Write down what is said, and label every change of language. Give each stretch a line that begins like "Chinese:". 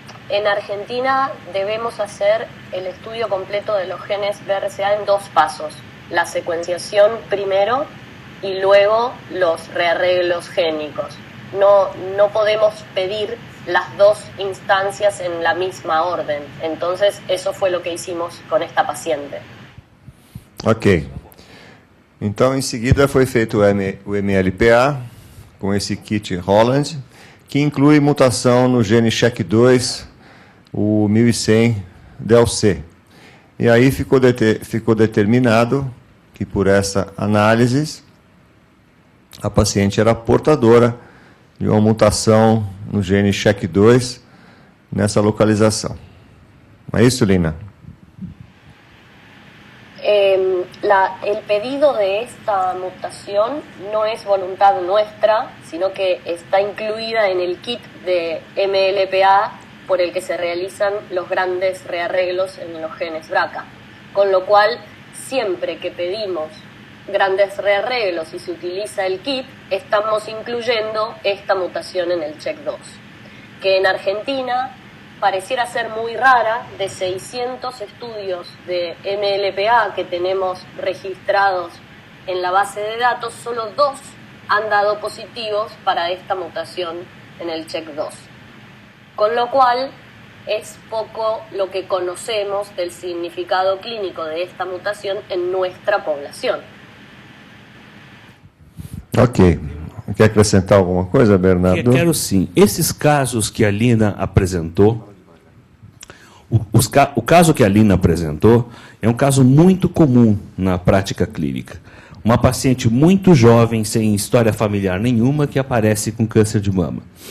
Spanish: En Argentina debemos hacer el estudio completo de los genes BRCA en 2 pasos. La secuenciación primero y luego los rearreglos génicos. No podemos pedir las 2 instancias en la misma orden. Entonces, eso fue lo que hicimos con esta paciente. Ok.
Portuguese: Então, em seguida, foi feito o MLPA com esse kit Holland, que inclui mutação no gene SHEC2, o 1100-delC. E aí ficou determinado que, por essa análise, a paciente era portadora de uma mutação no gene SHEC2 nessa localização. Não é isso, Lina?
Spanish: El pedido de esta mutación no es voluntad nuestra, sino que está incluida en el kit de MLPA por el que se realizan los grandes rearreglos en los genes BRCA. Con lo cual, siempre que pedimos grandes rearreglos y se utiliza el kit, estamos incluyendo esta mutación en el CHEK2, que en Argentina pareciera ser muy rara. De 600 estudios de MLPA que tenemos registrados en la base de datos, solo 2 han dado positivos para esta mutación en el CHEK2. Con lo cual, es poco lo que conocemos del significado clínico de esta mutación en nuestra población. Ok.
Portuguese: Quer acrescentar alguma coisa, Bernardo? Quero sim. Esses casos que a Lina apresentou, o caso que a Lina apresentou é um caso muito comum na prática clínica. Uma paciente muito jovem, sem história familiar nenhuma, que aparece com câncer de mama.